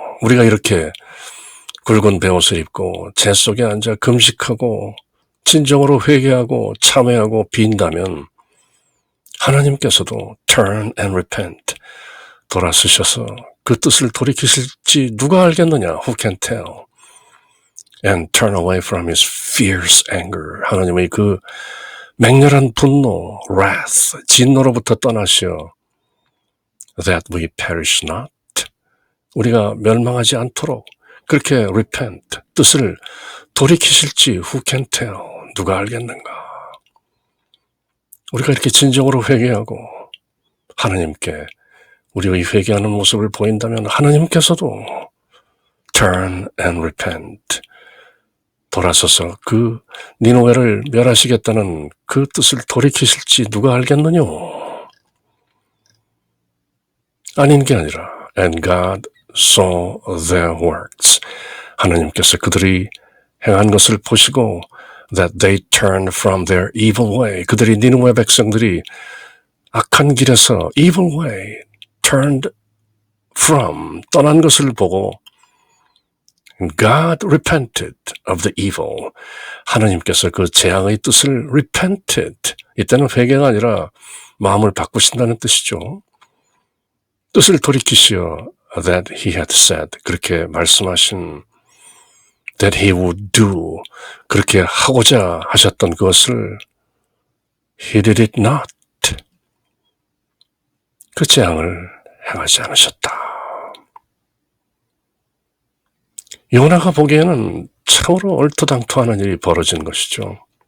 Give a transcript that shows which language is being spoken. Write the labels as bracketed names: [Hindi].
[Korean] 우리가 이렇게 굵은 베옷을 입고 재 속에 앉아 금식하고 진정으로 회개하고 참회하고 빈다면 하나님께서도 [English] turn and repent, [Korean] 돌아서셔서 그 뜻을 돌이키실지 누가 알겠느냐? [English] Who can tell? And turn away from his fierce anger, [Korean] 하나님의 그 맹렬한 분노, [English] wrath, [Korean] 진노로부터 떠나시어 [English] that we perish not, [Korean] 우리가 멸망하지 않도록 그렇게 [English] repent, [Korean] 뜻을 돌이키실지 [English] who can tell, [Korean] 누가 알겠는가? 우리가 이렇게 진정으로 회개하고 하나님께 우리의 회개하는 모습을 보인다면 하나님께서도 [English] turn and repent, [Korean] 돌아서서 그 니느웨를 멸하시겠다는 그 뜻을 돌이키실지 누가 알겠느냐? 아닌 게 아니라 [English] and God saw their works, [Korean] 하나님께서 그들이 행한 것을 보시고 [English] that they turned from their evil way, [Korean] 그들이 니느웨 백성들이 악한 길에서 [English] evil way, turned from, [Korean] 떠난 것을 보고 [English] God repented of the evil. [Korean] 하나님께서 그 재앙의 뜻을 repented. 이때는 회개가 아니라 마음을 바꾸신다는 뜻이죠. 뜻을 돌이키시어 [English] that he had said. [Korean] 그렇게 말씀하신 [English] that he would do. [Korean] 그렇게 하고자 하셨던 그것을 [English] he did it not. [Korean] 그 재앙을 행하지 않으셨다. 요나가 보기에는 참으로 얼토당토하는 일이 벌어진 것이죠.